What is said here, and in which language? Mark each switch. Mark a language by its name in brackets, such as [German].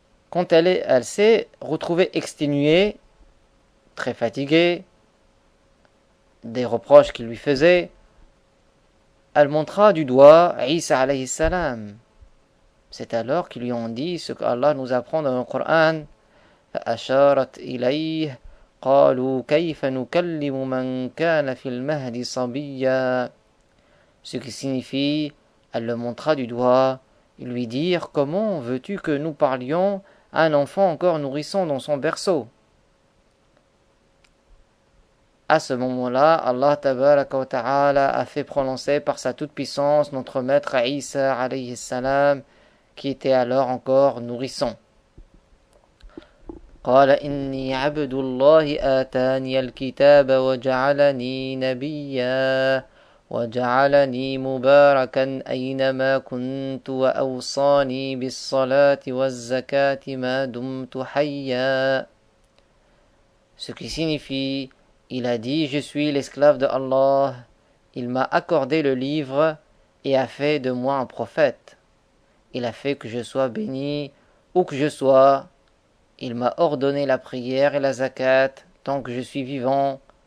[French] Quand elle s'est retrouvée exténuée, très fatiguée, des reproches qu'il lui faisait, elle montra du doigt Isa alayhi salam. C'est alors qu'ils lui ont dit ce qu'Allah nous apprend dans le Coran. [Arabic] فأشارت إليه قالوا كيف نكلم من كان في المهد صبيا. [French] Ce qui signifie, elle le montra du doigt. Ils lui dirent comment veux-tu que nous parlions à un enfant encore nourrissant dans son berceau? À ce moment-là, Allah tabaraka wa ta'ala a fait prononcer par sa toute-puissance notre maître Isa alayhi salam, qui était alors encore nourrisson. [Arabic] قال إني عبد الله آتاني الكتاب وجعلني نبيا وجعلني مباركا أينما كنت وأوصاني بالصلاة والزكاة ما دمت حيا. [French] Ce qui signifie, il a dit, je suis l'esclave de Allah, il m'a accordé le livre et a fait de moi un prophète. Il a fait que je sois béni où que je sois. Il m'a ordonné la prière et la zakat tant que je suis vivant.